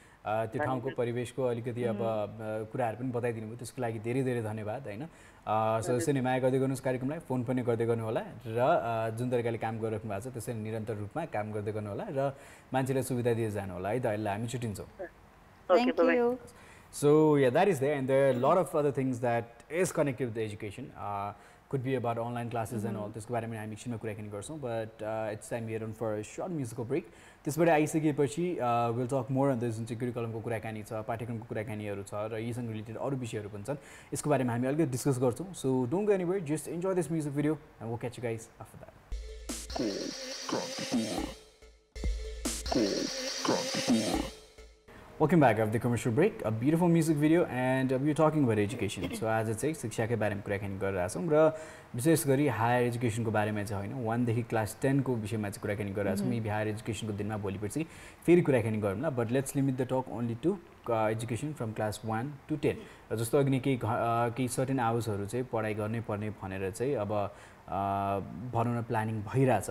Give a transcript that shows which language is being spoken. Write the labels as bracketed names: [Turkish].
[Nepali] त्यो ठाउँको परिवेशको अलिकति अब कुराहरू पनि बताइदिनु भयो, त्यसको लागि धेरै धेरै धन्यवाद होइन। सो यसरी नै माया गर्दै गर्नुहोस् कार्यक्रमलाई, फोन पनि गर्दै गर्नु होला र जुन तरिकाले काम गरिराख्नु भएको छ त्यसरी निरन्तर रूपमा काम गर्दै गर्नु होला र मान्छेलाई सुविधा दिएर जानु होला है त। अहिले हामी छुट्टिन्छौँ। [English] Thank you. So yeah, that is there, and there are a lot of other things that is connected with the education. could be about online classes and all. [Nepali] त्यसको बारेमा हामी एकछिनमा कुराकानी गर्छौँ, [English] but it's time here on for a short musical break. [Nepali] त्यसबाट आइसकेपछि [English] we'll talk more on this [Nepali] जुन चाहिँ करिकुलमको कुराकानी छ, पाठ्यक्रमको कुराकानीहरू छ र यीसँग रिलेटेड अरू विषयहरू पनि छन्, यसको बारेमा हामी अलिकति डिस्कस गर्छौँ. [English] So don't go anywhere, just enjoy this music video and we'll catch you guys after that. Welcome back after the commercial break. A beautiful music video and we are talking about education. So as it says, [Nepali] शिक्षाकै बारेमा कुराकानी गरिरहेका छौँ र विशेष गरी higher एजुकेसनको बारेमा चाहिँ होइन 1 देखि क्लास 10 को विषयमा चाहिँ कुराकानी गरिरहेका छौँ. [English] maybe higher [Nepali] एजुकेसनको दिनमा भोलिपर्सि फेरि कुराकानी गरौँला, [English] But let's limit the talk only to education from class 1 to 10. [Nepali] जस्तो अघि नै केही सर्टेन आवर्सहरू चाहिँ पढाइ गर्नै पर्ने भनेर चाहिँ अब भनौँ न प्लानिङ भइरहेछ.